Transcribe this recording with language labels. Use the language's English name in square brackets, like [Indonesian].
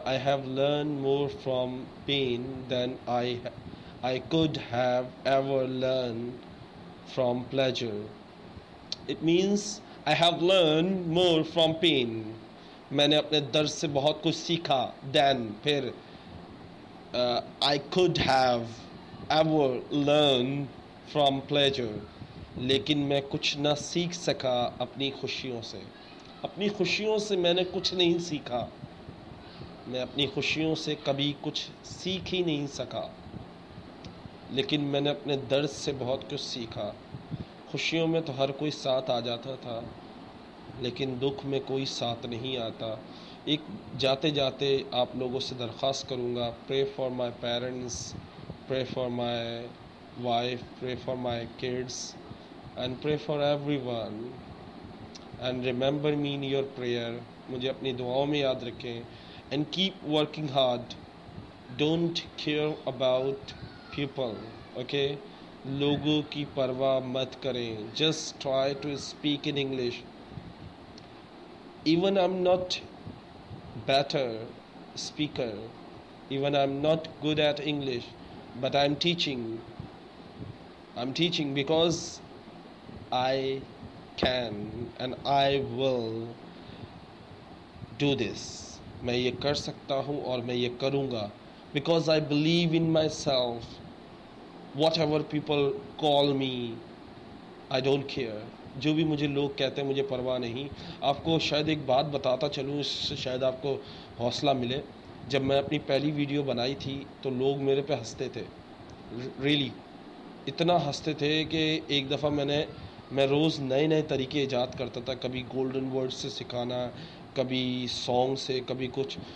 [English] I have learned more from pain than I could have ever learned from pleasure. It means I have learned more from pain. [Urdu] میں نے اپنے درد سے بہت کچھ سیکھا. [English] Then [Urdu] پھر [English] I could have ever learned from pleasure. [Urdu] لیکن میں کچھ نہ سیکھ سکا اپنی خوشیوں سے. اپنی خوشیوں سے میں نے کچھ نہیں سیکھا. میں اپنی خوشیوں سے کبھی کچھ سیکھ ہی نہیں سکا. لیکن میں نے اپنے درد سے بہت کچھ سیکھا. خوشیوں میں تو ہر کوئی ساتھ آ جاتا تھا، لیکن دکھ میں کوئی ساتھ نہیں آتا. ایک جاتے جاتے آپ لوگوں سے درخواست کروں گا، [English] Pray for my parents, pray for my wife, pray for my kids and pray for everyone and remember me in your prayer. [Urdu] مجھے اپنی دعاؤں میں یاد رکھیں. [English] And keep working hard. Don't care about people. Okay, [Urdu] لوگوں کی پرواہ مت کریں. [English] Just try to speak in English. Even I am not better speaker, even I'm not good at English, but I'm teaching because I can and I will do this. [Urdu] میں یہ کر سکتا ہوں اور میں یہ کروں گا, [English] because I believe in myself. Whatever people call me, I don't care. [Urdu] جو بھی مجھے لوگ کہتے ہیں مجھے پرواہ نہیں. آپ کو شاید ایک بات بتاتا چلوں، اس سے شاید آپ کو حوصلہ ملے. جب میں اپنی پہلی ویڈیو بنائی تھی تو لوگ میرے پہ ہنستے تھے، ریئلی اتنا ہنستے تھے کہ ایک دفعہ میں روز نئے نئے طریقے ایجاد کرتا تھا، کبھی گولڈن ورڈ سے سکھانا، کبھی سانگ سے، کبھی کچھ.